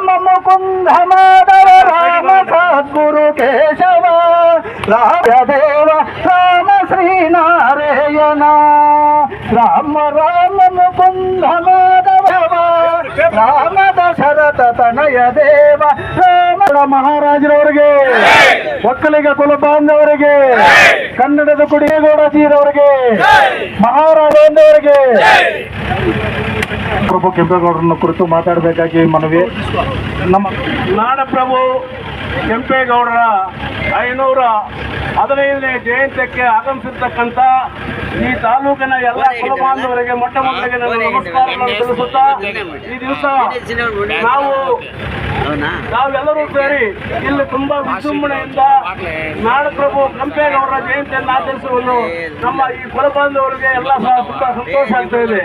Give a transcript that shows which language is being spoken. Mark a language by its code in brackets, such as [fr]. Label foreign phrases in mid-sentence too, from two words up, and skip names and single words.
[sa] मुकुन्द माधव राम सद्गुरु केशव राम देव राम श्रीनारायण राम राम मुकुन्द माधव राम दशरथ तनय देव राम [kn] ಮಹಾರಾಜರವರಿಗೆ ಒಕ್ಕಲಿಗ ಕುಲ ಬಾಂಧವರಿಗೆ ಕನ್ನಡದ ಕುಡಿಗೌಡ ತೀರವರಿಗೆ ಮಹಾರಾಜರವರಿಗೆ ಪ್ರಭು ಕೆಂಪೇಗೌಡರನ್ನ ಕುರಿತು ಮಾತಾಡಬೇಕಾಗಿ ಮನವಿ. ನಮ್ಮ ನಾಡಪ್ರಭು ಕೆಂಪೇಗೌಡರ 515ನೇ ಜಯಂತ್ಯಕ್ಕೆ ಆಗಮಿಸಿರ್ತಕ್ಕಂಥ ಈ ತಾಲೂಕಿನ ಎಲ್ಲ ಕುಲ ಬಾಂಧವರಿಗೆ ಮೊಟ್ಟ ಮೊದಲಿಗೆ ನನ್ನ ನಮಸ್ಕಾರಗಳನ್ನು ತಿಳಿಸುತ್ತಾ, ಈ ದಿವಸ ನಾವೆಲ್ಲರೂ ಸೇರಿ ಇಲ್ಲಿ ತುಂಬಾ ವಿಜೃಂಭಣೆಯಿಂದ ನಾಡಪ್ರಭು ಕೆಂಪೇಗೌಡರ ಜಯಂತಿಯನ್ನು ಆಚರಿಸುವುದು ನಮ್ಮ ಈ ಕುಲ ಬಾಂಧವರಿಗೆ ಎಲ್ಲ ಸಹ ತುಂಬಾ ಸಂತೋಷ ಆಗ್ತಾ ಇದೆ.